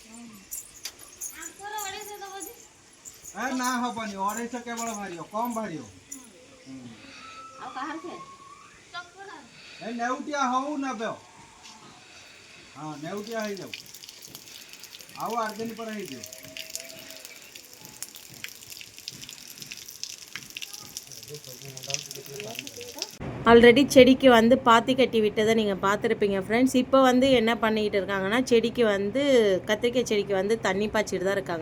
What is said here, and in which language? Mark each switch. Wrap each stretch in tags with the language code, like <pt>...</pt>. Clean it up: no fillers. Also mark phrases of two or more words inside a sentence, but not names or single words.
<or>ନା ହବନି, 250 କେବଳ ବାହାରିବ, କମ୍ ବାହାରିବ। ନେଉଟିଆ ହଉ ନେବେ। ହଁ ନେଉଟିଆ ହେଇଯାଉ, ଆଉ 8 ଦିନ ପରେ ହେଇଯିବ।</or> <ta>ஆல்ரெடி செடிக்கு வந்து பாத்தி கட்டி விட்டதை நீங்கள் பார்த்துருப்பீங்க ஃப்ரெண்ட்ஸ். இப்போ வந்து என்ன பண்ணிக்கிட்டு இருக்காங்கன்னா, செடிக்கு வந்து கத்திரிக்காய் செடிக்கு வந்து தண்ணி பாய்ச்சிட்டு தான் இருக்காங்க.</ta>